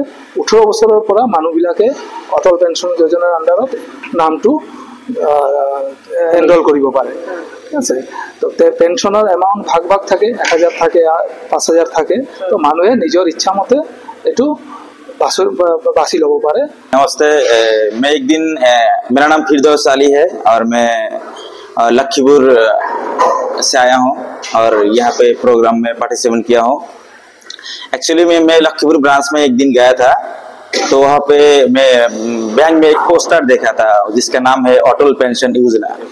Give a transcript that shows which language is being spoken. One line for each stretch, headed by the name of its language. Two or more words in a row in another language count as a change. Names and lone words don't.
Assamese: 18 বছৰৰ পৰা মানুহবিলাকে অটল পেঞ্চন যোজনাৰ আণ্ডাৰত নামটো এনৰোল কৰিব পাৰে। ঠিক আছে, তো পেঞ্চনৰ এমাউণ্ট ভাগ ভাগ থাকে, 1,000 থাকে, 5,000 থাকে। তো মানুহে নিজৰ ইচ্ছা মতে এইটো বাছি ল'ব পাৰে।
Hindi: नमस्ते, मैं एक दिन मेरा नाम फिरदौस अली है और मैं लखीपुर से आया हूँ और यहाँ पे प्रोग्राम में पार्टिसिपेट किया हूँ। एक्चुअली मैं लखीपुर ब्रांच में एक दिन गया था, तो वहाँ पे मैं बैंक में एक पोस्टर देखा था जिसका नाम है अटल पेंशन योजना।